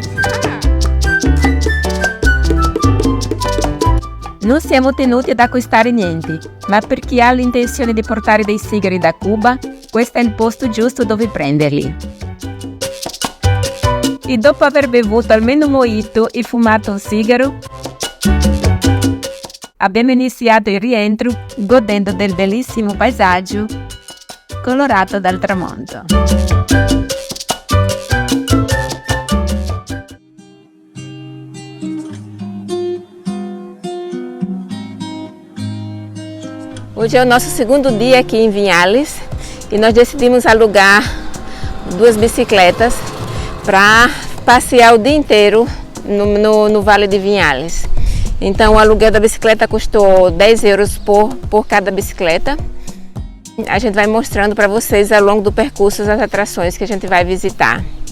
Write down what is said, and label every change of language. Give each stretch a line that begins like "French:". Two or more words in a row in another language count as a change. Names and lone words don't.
Italian: Non siamo tenuti ad acquistare niente, ma per chi ha l'intenzione di portare dei sigari da Cuba, questo è il posto giusto dove prenderli. E dopo aver bevuto almeno un mojito e fumato un sigaro, abbiamo iniziato il rientro godendo del bellissimo paesaggio colorato dal tramonto.
Portuguese: Hoje é o nosso segundo dia aqui em Vinhales e nós decidimos alugar 2 bicicletas para passear o dia inteiro no Vale de Vinhales. Então o aluguel da bicicleta custou 10 euros por cada bicicleta. A gente vai mostrando para vocês ao longo do percurso as atrações que a gente vai visitar.